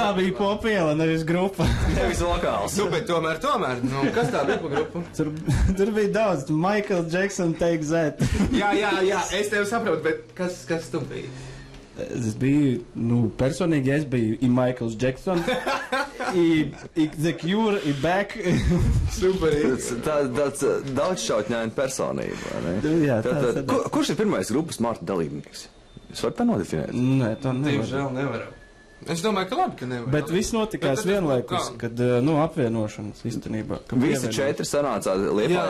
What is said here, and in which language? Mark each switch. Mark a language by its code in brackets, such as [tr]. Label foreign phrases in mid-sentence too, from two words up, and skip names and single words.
[lv] Tā bija Popiela, nevis grupa. nevis vokāls. Nu, bet tomēr, nu, kas tā bija pa grupu? Tur bija daudz, Michael Jackson, Take That. jā, es tevi saprotu, bet kas tu biji? Es biju, personīgi es biju Michaels Jackson. The Cure, back. Super. Tāds daudzšķautņaina personība, vai ne? Jā, Kurš ir pirmais grupas Marta dalībnieks? Jūs varat tā nodefinēt? Nē, tā nevar. Diemžēl nevaram. Es domāju, ka labi, ka nevar. Bet viss notikās vienlaikus, kad, apvienošanas īstenībā. Visi 4 sanācāt Liepājā.